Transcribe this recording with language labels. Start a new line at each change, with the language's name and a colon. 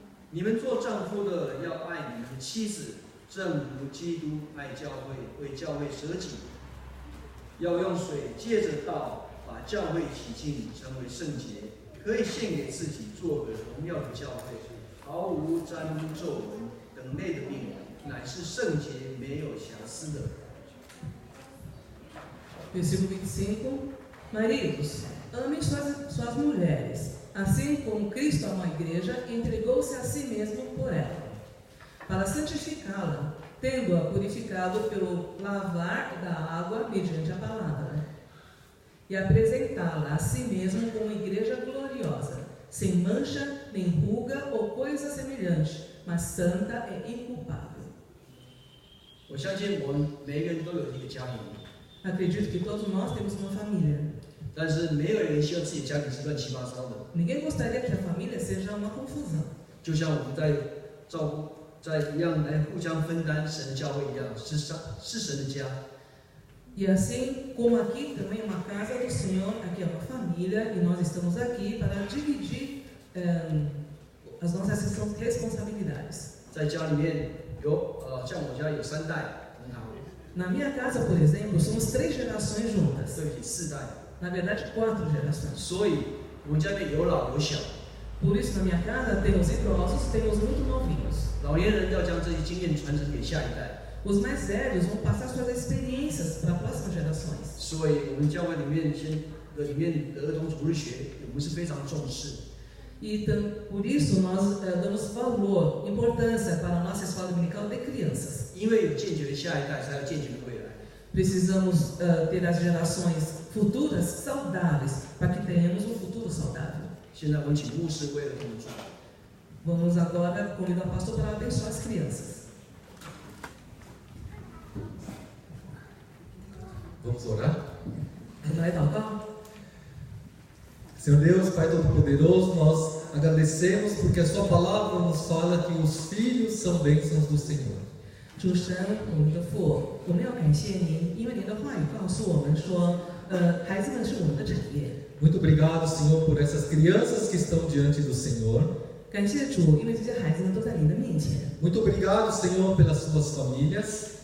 Chinese: 你们做丈夫的要爱你们的妻子，正如基督爱教会，为教会舍己，要用水借着道把教会洗净，成为圣洁，可以献给自己，做个荣耀的教会，毫无沾污皱纹等类的病，乃是圣洁没有瑕疵的。
Portuguese: Versículo 25. Maridos, amem suas mulheres, assim como Cristo amou a igreja e entregou-se a si mesmo por ela, para santificá-la, tendo-a purificado pelo lavar da água mediante a palavra, e apresentá-la a si mesmo como igreja gloriosa, sem mancha, nem ruga ou coisa semelhante, mas santa e inculpável.
Chinese: 我相信我们每一个人都有一个家庭，
Portuguese: Acredito que todos nós temos uma família.
Chinese: 但是没有人希望自己家庭是乱七八糟的。
Portuguese: Ninguém gostaria que a família seja uma confusão.
Chinese: 就像我们在照顾，在一样来互相分担神的教会一样，是神的家。
Portuguese: E assim como aqui também é uma casa do Senhor, aqui é uma família e nós estamos aqui para dividir as nossas responsabilidades.
Chinese: 在家里面有像我家有3代，很好，
Portuguese: Na minha casa, por exemplo, somos 3 gerações juntas.
Chinese: 对不起，4代，
Portuguese: Na verdade, 4 gerações.
Chinese: 所以我们家里面有老有小。
Portuguese: Por isso, na minha casa, temos idosos, temos muito novinhos.
Chinese: 老年人要将这些经验传承给下一代，
Portuguese: Os mais velhos vão passar suas experiências para próximas gerações.
Chinese: 所以我们教会里面的儿童主日学，我们是非常重视。
Portuguese: E por isso nós damos valor, importância para a nossa escola dominical de crianças.
Chinese: 因为有健全的下一代，才有健全的未来。
Portuguese: Precisamos ter as gerações futuras saudáveis, para que tenhamos um futuro saudável.
Chinese: 现在我们请牧师为儿童们祝福。
Portuguese: Vamos agora convidar o pastor para abençoar as crianças. Vamos orar? Vamos lá, então. Senhor Deus, Pai Todo-Poderoso, nós agradecemos porque a Sua palavra nos fala que os filhos são bênçãos do Senhor.
Chinese: 主神，我们的父，我们要感谢您，因为您的话语告诉我们说，孩子们是我们的产业。
Portuguese: Muito obrigado, Senhor, por essas crianças que estão diante do Senhor.
Chinese: 感谢主，因为这些孩子们都在您的面前。
Portuguese: Muito obrigado, Senhor, pelas suas famílias.